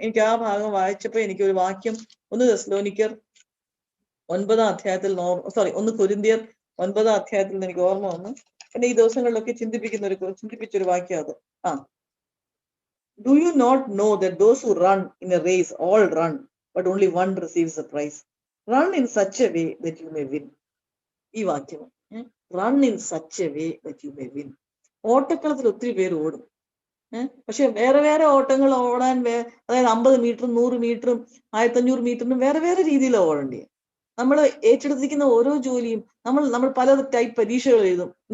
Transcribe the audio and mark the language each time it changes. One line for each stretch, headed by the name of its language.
Malayalam: എനിക്ക് ആ ഭാഗം വായിച്ചപ്പോ എനിക്കൊരു വാക്യം 1 തെസ്സലോനിക്കർ 9-ാം അധ്യായത്തിൽ 1 കൊരിന്ത്യർ 9-ാം അധ്യായത്തിൽ എനിക്ക് ഓർമ്മ വന്നു. പിന്നെ ഈ ദിവസങ്ങളിലൊക്കെ ചിന്തിപ്പിച്ചൊരു വാക്യം അത്.
English: Do you not know that those who run in a race all run, but only one receives the prize? Run in such a way that you may win.
Malayalam: ഈ വാക്യം,
English: Run in such a way that you may win.
Malayalam: ഓട്ടക്കളത്തിൽ ഒത്തിരി പേര് ഓടും, പക്ഷെ വേറെ വേറെ ഓട്ടങ്ങൾ ഓടാൻ അതായത് 50 മീറ്ററും 100 മീറ്ററും 1500 മീറ്ററിനും വേറെ വേറെ രീതിയിലാണ് ഓടേണ്ടത്. നമ്മൾ ഏറ്റെടുത്തിരിക്കുന്ന ഓരോ ജോലിയും നമ്മൾ പല ടൈപ്പ് പരീക്ഷകൾ എഴുതും.